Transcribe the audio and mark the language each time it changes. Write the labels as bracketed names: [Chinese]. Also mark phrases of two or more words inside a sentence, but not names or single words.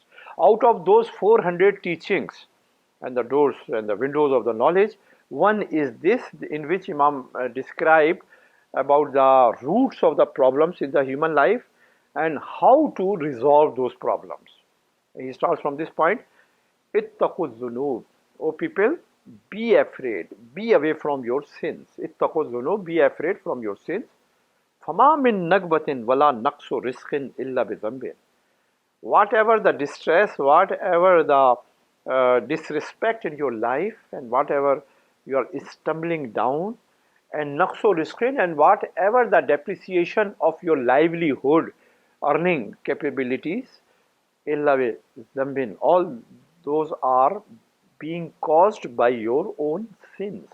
[English] Out of those 400 teachings and the doors and the windows of the knowledge, one is this, in which Imam described about the roots of the problems in the human life and how to resolve those problems. He starts from this point: [Arabic] اتقوا الذنوب, [English] O people, be afraid, be away from your sins. [Arabic] اتقوا الذنوب, [English] be afraid from your sins. [Arabic] فما من نكبة ولا نقص رزق إلا بذنب. [English] Whatever the distress, whatever the disrespect in your life, and whatever you are stumbling down, and [Arabic] نقص رزق, [English] and whatever the depreciation of your livelihood, earning capabilities, [Arabic] إلا بذنب, [English] all those are being caused by your own sins.